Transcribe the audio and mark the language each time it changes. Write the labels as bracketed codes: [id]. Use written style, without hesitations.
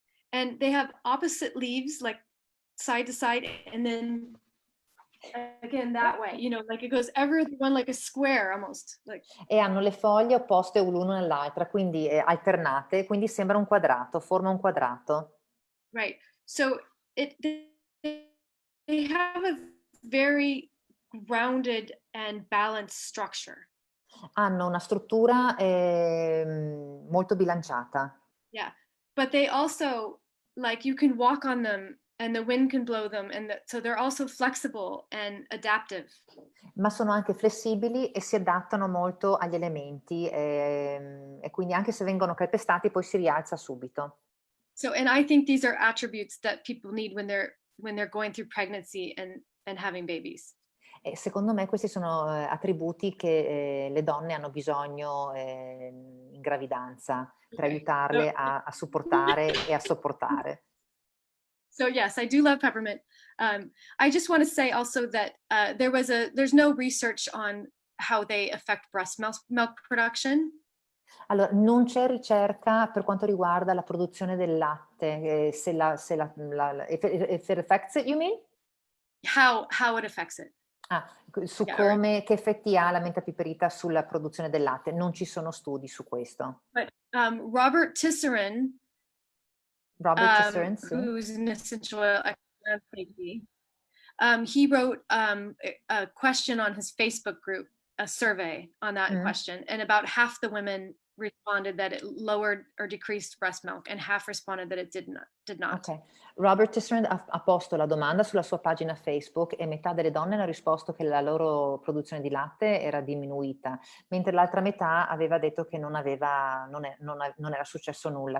[en] And they have opposite leaves, like side to side, and then again that way, you know, like it goes everyone like a square almost. Like. [it] E hanno le foglie opposte l'una all'altra, quindi alternate, quindi sembra un quadrato, forma un quadrato. [en] Right. So they have a very grounded and balanced structure. [it] Hanno una struttura molto bilanciata. [en] Yeah, but they also, like, you can walk on them and the wind can blow them, and so they're also flexible and adaptive. [it] Ma sono anche flessibili e si adattano molto agli elementi e quindi anche se vengono calpestati poi si rialza subito. [en] So, and I think these are attributes that people need when they're going through pregnancy and having babies. [it] E secondo me questi sono attributi che le donne hanno bisogno in gravidanza per aiutarle a supportare e a sopportare. [en] So yes, I do love peppermint. I just want to say also that there's no research on how they affect breast milk production. [it] Allora, non c'è ricerca per quanto riguarda la produzione del latte, [en] if it affects it, you mean? How it affects it. [it] Su [en] Yeah, [it] come, che effetti ha la menta piperita sulla produzione del latte. Non ci sono studi su questo. [en] But Robert Tisserand, [it] Sì. [en] who's an essential oil expert, he wrote a question on his Facebook group, a survey on that question, and about half the women responded that it lowered or decreased breast milk, and half responded that it did not. Ok. [it] Robert Tisserand ha posto la domanda sulla sua pagina Facebook e metà delle donne hanno risposto che la loro produzione di latte era diminuita, mentre l'altra metà aveva detto che non era successo nulla.